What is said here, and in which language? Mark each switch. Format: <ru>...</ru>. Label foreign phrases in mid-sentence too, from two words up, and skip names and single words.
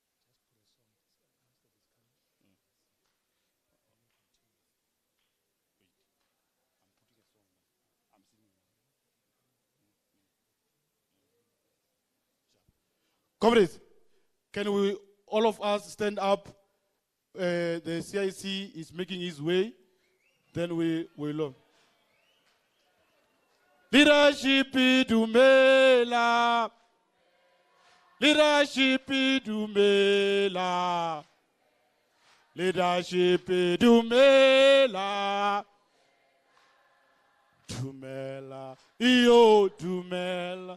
<en>Comrades, can we, all of us, stand up? The CIC is making his way. Then we will. Leadership Dumela. Leadership Dumela. Leadership Dumela. Dumela. Iyo Dumela.</en>